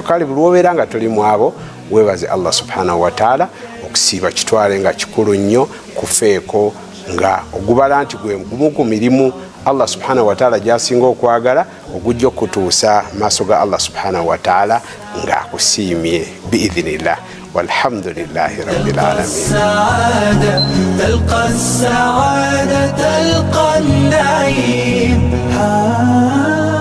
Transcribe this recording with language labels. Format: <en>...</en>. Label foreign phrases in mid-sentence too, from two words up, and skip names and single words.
<lg>Kale buli wobeera nga toli mu abo, weebaze</lg> <ar>الله سبحانه وتعالى.</ar> <lg>Okusiiba kitwale nga kikulu nnyo, kufeeko nga ogubala nti gwe gumu ku mirimu</lg> <ar>الله سبحانه وتعالى</ar> <lg>gy'asinga okwagala, ogujja okutuusa maaso ga</lg> <ar>الله سبحانه وتعالى</ar> <lg>ng'akusiimye biidhinillah.</lg> <ar>والحمد لله رب العالمين. تلقى السعادة تلقى النعيم.</ar>